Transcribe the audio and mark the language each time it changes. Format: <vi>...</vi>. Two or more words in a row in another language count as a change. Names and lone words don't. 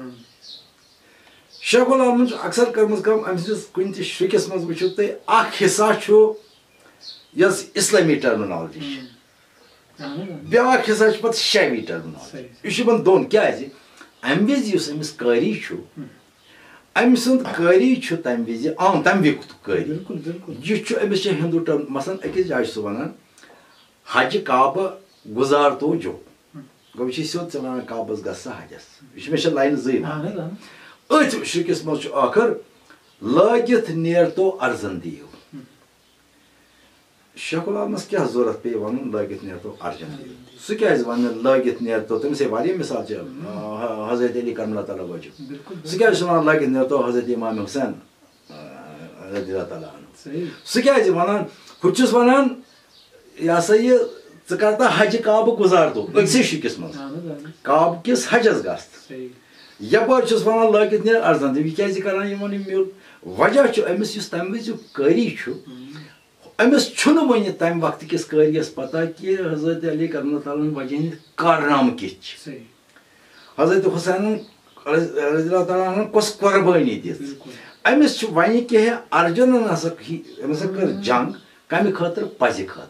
<ks>شیخ العالمن چھُ اکثر کٔرمٕژ کٲم أمۍ سٕنٛدِس کُنہِ تہِ شرُکِس منٛز وٕچھِو تُہۍ اکھ حصہ چھُ یۄس اسلٲمی ٹٔرمنالجی چھِ بیٛاکھ حصہ چھُ پتہٕ شیوی ٹٔرمنالجی یہِ چھُ یِمن دۄن کیازِ امہِ وِزِ یُس أمِس قٲری چھُ أمۍ سُنٛد قٲری چھُ تمہِ وِزِ عام تمہِ وقتُک قٲری یہِ چھُ أمِس چھِ ہندوٗ ٹٔرم مثلاً أکِس جایہِ چھُ سُہ ونان حجہِ کعبہٕ گُزار تو جو گوٚو یہِ چھُ سیوٚد ژٕ ونان کعبس گژھ سا حجس یہِ چھُ مےٚ چھِ لاینہٕ زٕے ونان أتھۍ شرُکِس منٛز چھُ ٲخر لٲگِتھ نیر تو ارزن دِیِو شیخ العالمس کیٛاہ ضروٗرت پیٚیہِ ونُن لٲگِتھ نیر تو ارزن دِیِو سُہ کیازِ ونہِ لٲگِتھ نیر تو تٔمِس ہے واریاہ مِثال چھِ حضرت علی</ks> <ar>کرم اللہ تعالیٰ وجہ</ar> <ks>سُہ کیازِ چھُ ونان لٲگِتھ نیر تو حضرت امام حُسین</ks> <ar>رضی اللہ تعالیٰ عنہ</ar> <ks>سُہ کیازِ ونان ہُہ چھُس ونان یہِ ہسا یہِ ژٕ کر تا حجہِ کعبہٕ گُزار تو أکسٕے شُکِس منٛز کعبہٕ کِس حجس گژھ یپٲرۍ چھُس ونان لٲگِتھ نیر ارزن دِیِو یہِ کیازِ کران یِمن یہِ میوٗل وجہ چھُ أمِس یُس تمہِ وِزیُک قٲری چھُ أمِس چھُنہٕ وۄنۍ تمہِ وقتہٕ کِس قٲریَس پتہ کہِ حضرت علی</ks> <ar>کرم اللہ تعالیٰ</ar> <ks>ہن وجہ ہٕنٛدۍ کارنامہٕ کِتھ چھِ حضرت حُسینن</ks> <ar>رضی اللہ تعالیٰ عنہ</ar> <ks>کۄس قۄربٲنی دِژ أمِس چھُ وۄنۍ کینٛہہ ارجُنن ہسا أمۍ ہسا کٔر جنگ کمہِ خٲطرٕ پزِ</ks>